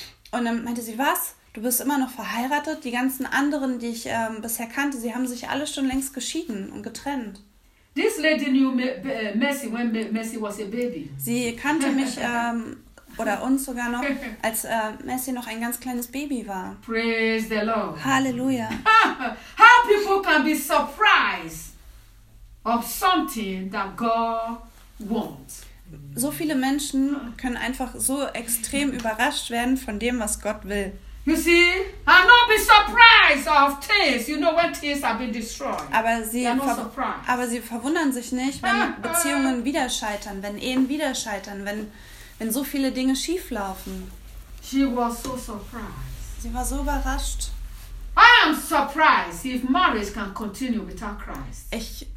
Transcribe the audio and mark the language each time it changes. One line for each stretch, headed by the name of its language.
German: Und dann meinte sie, was? Du bist immer noch verheiratet? Die ganzen anderen, die ich bisher kannte, sie haben sich alle schon längst geschieden und getrennt.
English: This lady knew Messi when Messi was a baby.
German: Sie kannte mich... oder uns sogar noch, als Messi noch ein ganz kleines Baby war.
English: Praise the Lord.
German: Halleluja.
English: How people can be surprised of something that God wants.
German: So viele Menschen können einfach so extrem überrascht werden von dem, was Gott will.
English: You see, I'll not be surprised of tears. You know when tears have been destroyed.
German: Aber sie, sie verwundern sich nicht, wenn Beziehungen wieder scheitern, wenn Ehen wieder scheitern, wenn so viele Dinge schief laufen.
English: She was so surprised.
German: Sie war so überrascht.
English: I am surprised if marriage can continue without Christ.